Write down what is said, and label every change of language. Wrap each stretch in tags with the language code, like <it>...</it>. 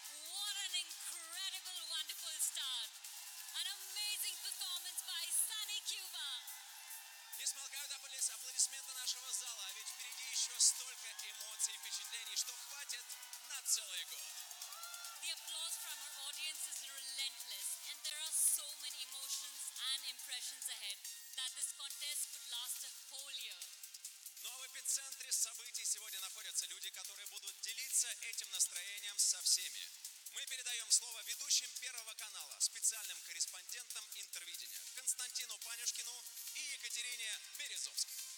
<en>What an incredible, wonderful start! An amazing performance by sunny Cuba!</en> <ru>Не смолкают аплодисменты нашего зала, а ведь впереди еще столько эмоций и впечатлений, что хватит на целый год.</ru> <en>The applause from our audience is relentless, and there are so many emotions and impressions ahead that this contest could last a whole year.</en> <ru>Но в эпицентре событий сегодня находятся люди, которые будут делиться этим настроением со всеми. Мы передаем слово ведущим Первого канала, специальным корреспондентам Интервидения, Константину Панюшкину и Екатерине Березовской.</ru>